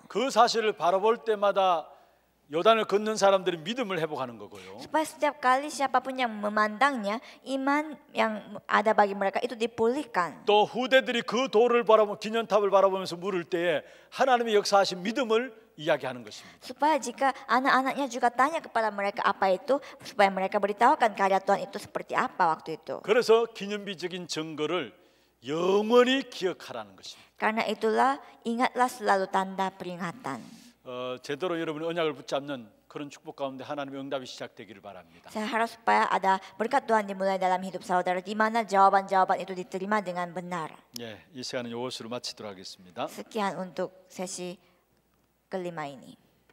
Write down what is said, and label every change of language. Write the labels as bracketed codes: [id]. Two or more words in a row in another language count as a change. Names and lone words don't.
[ko] 그 사실을 바라볼 때마다 요단을 건넌 사람들이 믿음을 회복하는 거고요. [id] Supaya setiap kali siapapun yang memandangnya, iman yang ada bagi mereka itu dipulihkan. [ko] 또 후대들이 그 돌을 바라보며 기념탑을 바라보면서 물을 때에 하나님의 역사하신 믿음을 이야기하는 것입니다. [id] Supaya jika anak-anaknya juga tanya kepada mereka apa itu, supaya mereka beritahukan karya Tuhan itu seperti apa waktu itu. [ko] 그래서 기념비적인 증거를 영원히 기억하라는 것입니다. [id] Karena itulah ingatlah selalu tanda peringatan. [ko] 제대로 여러분이 언약을 붙잡는 그런 축복 가운데 하나님의 응답이 시작되기를 바랍니다. [id] Saya harap supaya ada berkat Tuhan dimulai dalam hidup saudara, di mana jawaban-jawaban itu diterima dengan benar. [ko] 예, 이 시간은 이것으로 마치도록 하겠습니다. [id] Sekian untuk sesi kelima ini.